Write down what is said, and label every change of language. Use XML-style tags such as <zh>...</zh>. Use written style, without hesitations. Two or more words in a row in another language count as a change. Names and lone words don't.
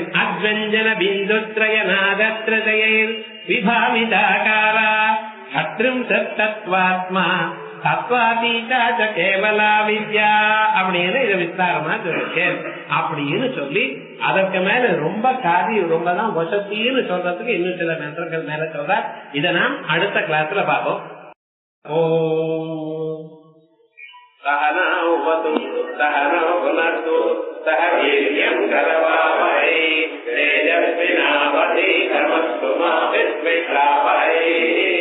<sa>अत्वञ्चन बिन्दुत्रय नादत्रतयैर् विभाविताकारा षट्त्रिंशत् तत्वात्मा तत्वातीता च केवला विद्या</sa> <ta>அப்படின்னு இதை விஸ்தாரமா சொல்லிட்டேன் அப்படின்னு சொல்லி அதற்கு மேல ரொம்ப காதி ரொம்பதான் வசத்தின்னு சொல்றதுக்கு இன்னும் சில மந்திரங்கள் மேல சொல்ற. இதை நாம் அடுத்த கிளாஸ்ல பார்ப்போம்.</ta> <sa>ஓ सहनावतु सहनौ भुनक्तु सह वीर्यं करवावहै तेजस्विनावधीतमस्तु मा विद्विषावहै</sa>